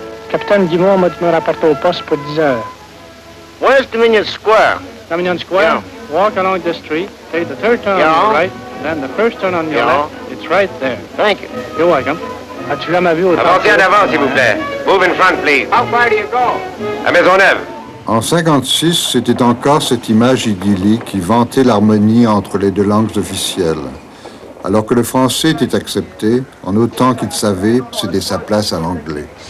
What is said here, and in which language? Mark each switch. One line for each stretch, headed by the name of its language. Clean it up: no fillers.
French: Capitaine Guimond m'a dit de me rapporter au poste pour 10 heures.
English: Where's Dominion Square? Dominion Square? Yeah. Walk along the street, take the third turn on your right, then the first turn on your left. It's right there. Thank you. You're welcome.
French: As-tu jamais vu autant? Avancez en avant, s'il vous plaît.
English: Move in front, please. How far do you go? À Maisonneuve.
French: En 1956, c'était encore cette image idyllique qui vantait l'harmonie entre les deux langues officielles. Alors que le français était accepté, en autant qu'il savait céder sa place à l'anglais.